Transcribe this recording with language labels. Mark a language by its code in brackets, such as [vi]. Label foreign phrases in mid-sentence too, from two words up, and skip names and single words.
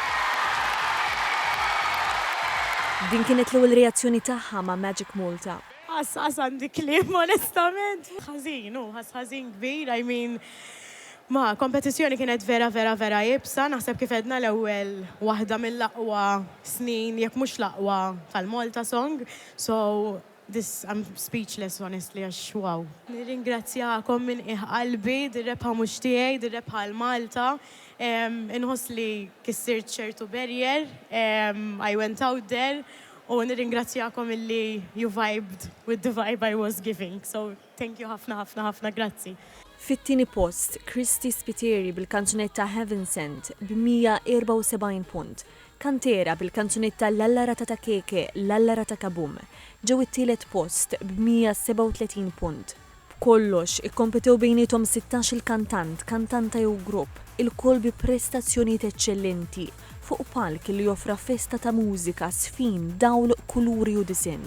[mt] Din kienet l-ewwel reazzjoni tagħha ma' Magic Malta. Għandi kliem onestament. Ħażin kbir, ma kompetizzjoni kienet vera jibsa, naħseb kif edna l-ewwel waħda mill-aqwa snin, jekk mhux l-aqwa tal-Malta Song. [en] So I'm speechless honestly, [mt] għax wow. Nirringrazzjakom minn qalbi, dir-rebħa mhux tiegħi, dir-rebħa l-Malta. Inħoss li kissirt ċertu barrier, [en] I went out there, [mt] u nirringrazzjakom illi [en] you vibed with the vibe I was giving. So thank you [mt] ħafna, grazzi. Fit-tieni post, Kristi Spiteri bil-kanzunetta Heaven Sent b'174 punt. Kantera bil-kanzunetta Lalla Ratata Keke, Lalla Ratata Kabum ġew it-tielet post b'137 punt. B'kollox ikkompetew bejniethom 16 il-kantant, kantanta jew grupp, il-koll bi prestazzjonijiet eċċellenti fuq palk li joffra festa ta' mużika, sfin, dawl, kuluri u disinn.